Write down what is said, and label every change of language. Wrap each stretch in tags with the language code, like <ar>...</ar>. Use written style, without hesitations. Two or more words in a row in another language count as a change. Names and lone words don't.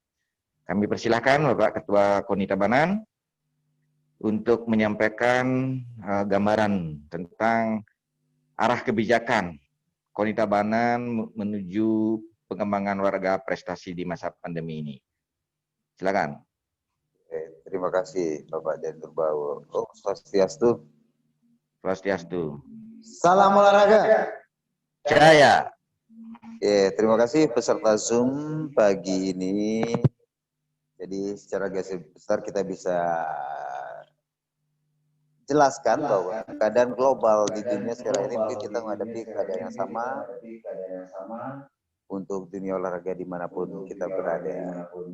<id>Kami persilahkan Bapak Ketua KONI Tabanan untuk menyampaikan gambaran tentang arah kebijakan KONI Tabanan menuju pengembangan olahraga prestasi di masa pandemi ini. Silakan. Terima kasih Bapak Direktur Bawo. Swastiastu. Swastiastu. Salam olahraga. Jaya. Terima kasih peserta Zoom pagi ini. Jadi secara garis besar kita bisa jelaskan bahwa keadaan global di dunia sekarang ini mungkin kita menghadapi keadaan yang sama untuk dunia olahraga dimanapun kita berada.</id>